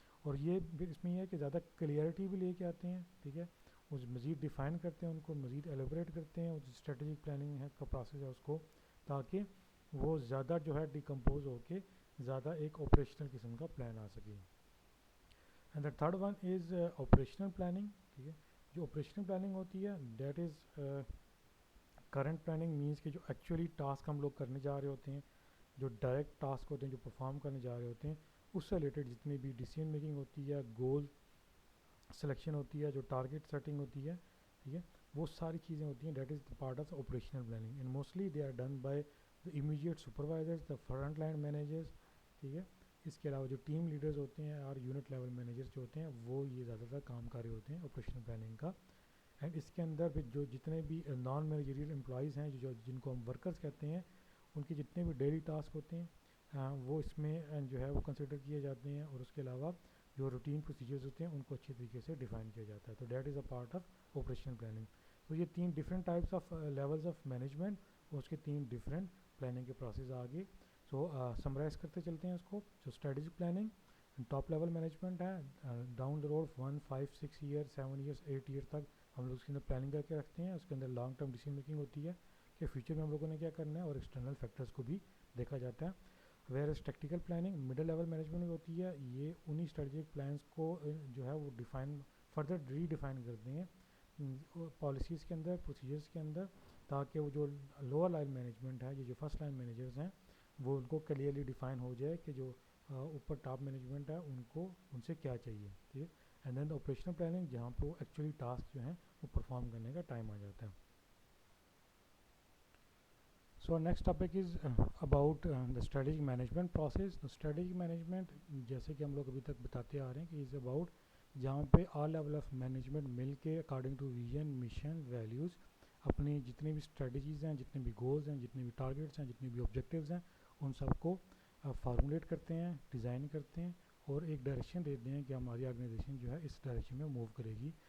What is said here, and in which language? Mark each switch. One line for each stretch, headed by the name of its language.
Urdu: اور یہ پھر اس میں یہ ہے کہ زیادہ کلیئرٹی بھی لے کے آتے ہیں, ٹھیک ہے, اس مزید ڈیفائن کرتے ہیں, ان کو مزید ایلیبریٹ کرتے ہیں, اس اسٹریٹجک پلاننگ ہے کا پروسیس ہے اس کو, تاکہ وہ زیادہ جو ہے ڈیکمپوز ہو کے زیادہ ایک آپریشنل قسم کا پلان آ سکے.
English: And the third one is operational planning.
Urdu: ٹھیک ہے, جو آپریشنل پلاننگ ہوتی ہے
English: that is current planning,
Urdu: means کہ جو ایکچولی ٹاسک ہم لوگ کرنے جا رہے ہوتے ہیں, جو ڈائریکٹ ٹاسک ہوتے ہیں, جو پرفارم کرنے جا رہے ہوتے ہیں, اس سے ریلیٹڈ جتنی بھی ڈیسیژن میکنگ ہوتی ہے, گول سلیکشن ہوتی ہے, جو ٹارگیٹ سیٹنگ ہوتی ہے, ٹھیک ہے, وہ ساری چیزیں ہوتی ہیں.
English: That is part of operational planning, and mostly they are done by the immediate supervisors, the front line managers.
Urdu: ٹھیک ہے, اس کے علاوہ جو ٹیم لیڈرز ہوتے ہیں اور یونٹ لیول مینیجرز جو ہوتے ہیں وہ یہ زیادہ تر کام کر رہے ہوتے ہیں آپریشنل پلاننگ کا. اینڈ اس کے اندر بھی جو جتنے بھی نان مینیجریل امپلائیز ہیں, جن کو ہم ورکرز کہتے ہیں, ان کے جتنے بھی ڈیلی ٹاسک ہوتے ہیں وہ اس میں جو ہے وہ کنسیڈر کیے جاتے ہیں, اور اس کے علاوہ جو روٹین پروسیجرز ہوتے ہیں ان کو اچھی طریقے سے ڈیفائن کیا جاتا ہے.
English: تو that is a part of operational planning.
Urdu: تو یہ 3 different types of levels of management, اور اس کے 3 ڈفرینٹ پلاننگ کے پروسیس آگے. سو سمرائز کرتے چلتے ہیں اس کو. جو strategic planning top level management ہے,
English: down the road
Urdu: 1 5 6 year 7 years 8 year تک ہم لوگ اس کے اندر پلاننگ کر کے رکھتے ہیں. اس کے اندر لانگ ٹرم ڈیسیژن میکنگ ہوتی ہے کہ فیوچر میں ہم لوگوں نے کیا کرنا ہے, اور ایکسٹرنل فیکٹرز کو بھی دیکھا جاتا ہے. Where as tactical planning middle level management ہوتی ہے, یہ انہی اسٹریٹجک پلانس کو جو ہے وہ ڈیفائن فردر ری ڈیفائن کرتے ہیں پالیسیز کے اندر, پروسیجرز کے اندر, تاکہ وہ جو لوور لائن مینجمنٹ ہے, یہ جو فرسٹ لائن مینیجرز ہیں, وہ ان کو کلیئرلی ڈیفائن ہو جائے کہ جو اوپر ٹاپ مینجمنٹ ہے ان کو ان سے کیا چاہیے. ٹھیک ہے. اینڈ دین آپریشنل پلاننگ, جہاں پہ وہ ایکچولی ٹاسک جو ہیں وہ پرفارم کرنے کا ٹائم آ جاتا ہے.
English: So next topic is about the strategic management process.
Urdu: Strategic management جیسے کہ ہم لوگ ابھی تک بتاتے آ رہے ہیں کہ از اباؤٹ جہاں پہ آل لیول آف مینجمنٹ مل کے according to vision mission values اپنی جتنی بھی اسٹریٹجیز ہیں, جتنے بھی گولز ہیں, جتنے بھی ٹارگیٹس ہیں, جتنے بھی آبجیکٹیوز ہیں, ان سب کو فارمولیٹ کرتے ہیں, ڈیزائن کرتے ہیں, اور ایک ڈائریکشن دیتے ہیں کہ ہماری آرگنائزیشن جو ہے اس ڈائریکشن میں موو کرے گی.